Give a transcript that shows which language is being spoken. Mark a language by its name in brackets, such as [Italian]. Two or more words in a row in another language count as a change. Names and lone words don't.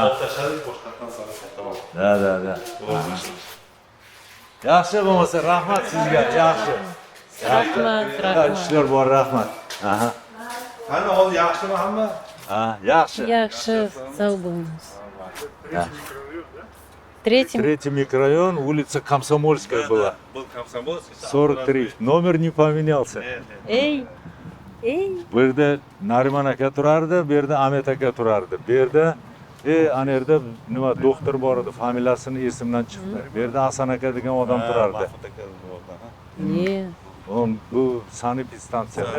[Uzbek] Olib tashladik, boshqatdan sana qaytaman. Da. Yaxshi bo'lmasa, rahmat sizga, yaxshi. Rahmat. Ishlar bor, rahmat. Aha. Qani hozir yaxshimi hamma? Yaxshi. Yaxshi, sog' bo'lamiz. [Russian] Третий. Третий микрорайон, улица Комсомольская была. Был Комсомольский. 43. Номер не поменялся. Ey. [Uzbek] Bu yerda Nariman aka turardi, bu yerda Ahmet aka turardi. Bu yerda ana yerda nima doktor bor edi, familiyasini esimdan chiqdi. Bu yerda Hasan aka degan odam turardi. Не. On bu sanepidstansiyada.